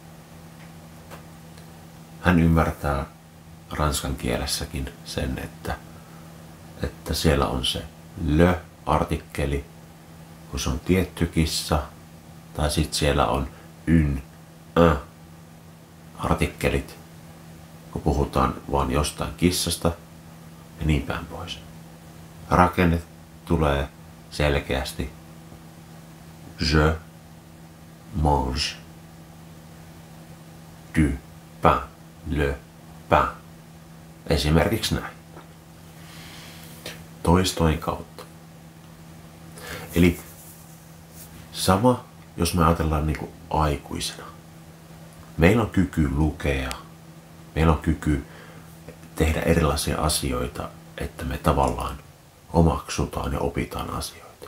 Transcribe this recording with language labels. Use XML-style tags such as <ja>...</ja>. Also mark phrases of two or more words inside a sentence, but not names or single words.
<fi>Hän ymmärtää ranskan kielessäkin sen, että siellä on se le-artikkeli, kun se on tietty kissa, tai sitten siellä on un artikkelit, kun puhutaan vaan jostain kissasta ja niin päin pois. Rakenne tulee selkeästi</fi> <fr>je mange du pain, le pain.</fr> <fi>Esimerkiksi näin. Toistojen kautta. Eli sama, jos me ajatellaan niin kuin aikuisena. Meillä on kyky lukea. Meillä on kyky tehdä erilaisia asioita, että me tavallaan omaksutaan ja opitaan asioita.</fi>